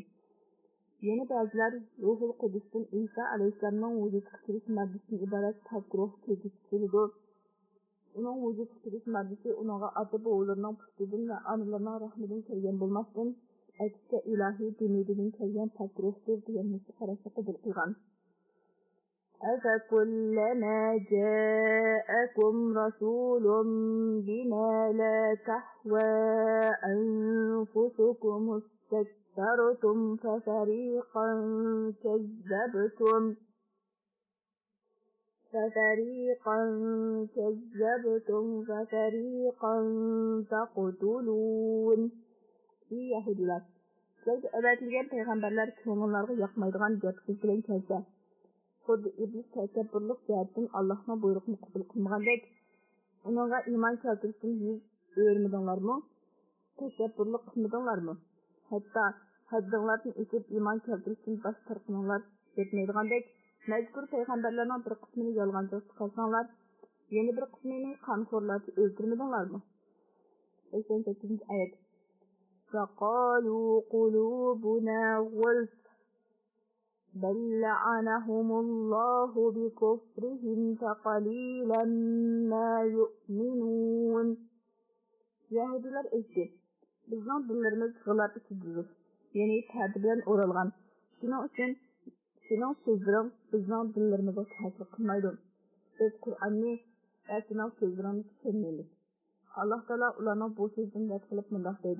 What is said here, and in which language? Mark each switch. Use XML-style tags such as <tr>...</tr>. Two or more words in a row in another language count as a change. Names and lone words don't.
<uz>Yana ba'zilar Ruhul Qudusdan Isa alayhissalomning vujudga kirish moddasidan iborat pak ruh ko'zga tutildi. Uning vujudga kirish moddasi uningga ota-bobolarning pushtidan va onalarning rahmidan kelgan bo'lmasdan, aksga ilohiy dunyodan kelgan pak ruhdir degan musu qarashni qabul qilgan.</uz> <ar>أَفَكُلَّمَا جَاءَكُمْ رَسُولٌ بِمَا لَا تَهْوَى أَنفُسُكُمُ اسْتَكْبَرْتُمْ فَفَرِيقًا كَذَّبْتُمْ فَفَرِيقًا تَقْتُلُونَ.</ar> <uz>Yahudiler, sizlarga avatilgan payg'ambarlar ko'ngillarga yoqmaydigan gap so'z bilan kelsa, xuddi iblis takabburlik jihatdan Allohning buyruqini qabul qilmagandek, uningga iymon keltirishdan yuz o'rmadinglarmi? Takabburlik qilmadinglarmi? Hatto haddinglardan o'tib iymon keltirishdan bosh tortganlar yetmaydigandek, mazkur payg'ambarlarning bir qismini yolg'onchilik qilsanglar, yana bir qismini qonxo'rlarcha o'ldirmadinglarmi? 88. oyat.</uz> <ar>فَقَالُوا قُلُوبُنَا غُلْفٌ بل لعنهم الله بكفرهم فقليلا ما يؤمنون.</ar> <uz>Yahudiler aytdi, bizning dinlarimiz g'ilab ichidir, ya'ni ta'dib bilan o'ralgan. Shuning uchun sening so'zlaring bizning dinlarimizga ta'sir qilmaydi. Biz Qur'onni va sening so'zlaringni tushunmaymiz. Alloh taolo ularning bu so'zini rad qilib mundoq deydi.</uz>